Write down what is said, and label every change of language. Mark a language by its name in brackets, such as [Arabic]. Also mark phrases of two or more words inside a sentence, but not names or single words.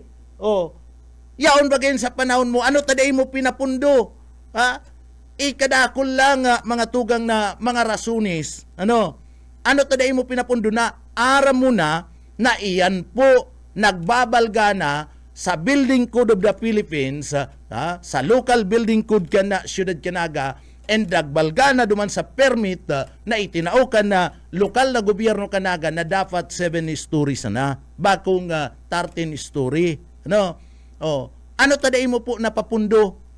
[Bikol] Yaon bagayon sa panahon mo, ano taday mo pinapundo? Ikadakol lang mga tugang na mga rasunis. Ano taday mo pinapundo na aram mo na iyan po nagbabalga na sa Building Code of the Philippines, sa local building code kan na Siyudad Kanaga, and nagbalga na duman sa permit na itinaukan na lokal na gobyerno Kanaga na dapat 7 stories na, bakong 13 story. Ano taday mo po napapundo?